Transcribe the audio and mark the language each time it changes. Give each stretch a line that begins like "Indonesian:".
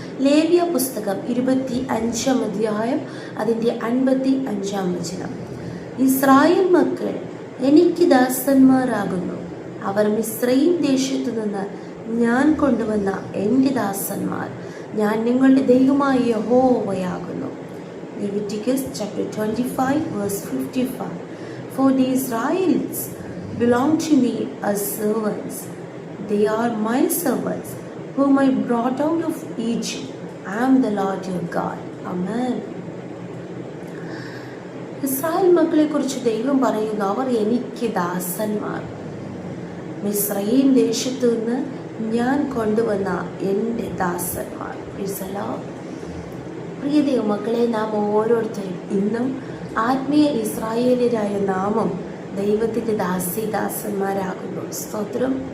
Malayalam: ലേവ്യ പുസ്തകം 25-ാം അധ്യായം അതിൻ്റെ 55-ാം വചനം. ഇസ്രായേൽ മക്കൾ എനിക്ക് ദാസന്മാരാകുന്നു, അവർ മിസ്രയീം ദേശത്തു നിന്ന് ഞാൻ കൊണ്ടുവന്ന എൻ്റെ ദാസന്മാർ, ഞാൻ നിങ്ങളുടെ ദൈവമായ യഹോവയാകുന്നു.
English: Leviticus chapter 25 verse 55. For the Israelites belong to me as servants. They are my servants whom I brought out of Egypt. I am the Lord your God. Amen.
Malayalam: Israel മക്കളെ കുറിച്ച് ദൈവം പറയുന്നു, അവർ എനിക്ക് ദാസന്മാർ, മിസ്രയീം ദേശത്തു നിന്ന് ഞാൻ കൊണ്ടുവന്ന എൻ്റെ ദാസന്മാർ. പ്രിയ ദൈവമക്കളെ, നാം ഓരോരുത്തരും ഇന്നും ആത്മീയ ഇസ്രായേലരായ നാമം ദൈവത്തിൻ്റെ ദാസന്മാരാകുന്നു. സ്തോത്രം.